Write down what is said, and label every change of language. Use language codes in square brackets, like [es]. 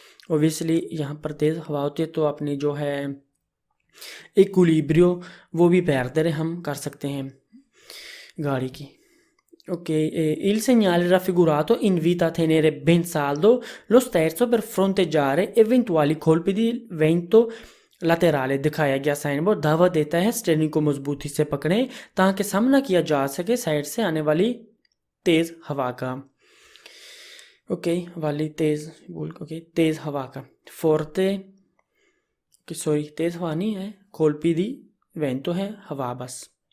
[hi] Obviously यहाँ पर तेज़ हवा होती है तो अपनी जो है इक्विलिब्रियो वो भी perdere हम कर सकते हैं गाड़ी की। [it] Ok, il segnale raffigurato invita a tenere ben saldo lo sterzo per fronteggiare eventuali colpi di vento laterale। [hi] दिखाया गया साइन बोर्ड दावत देता है स्टीयरिंग को मजबूती से पकड़ें ताकि सामना किया जा सके साइड से आने वाली तेज़ हवा का। ओके, वाली तेज़ तेज़ हवा का फोर्ते, सॉरी तेज़ हवा नहीं है, [it] colpi di vento [hi] है हवा बस।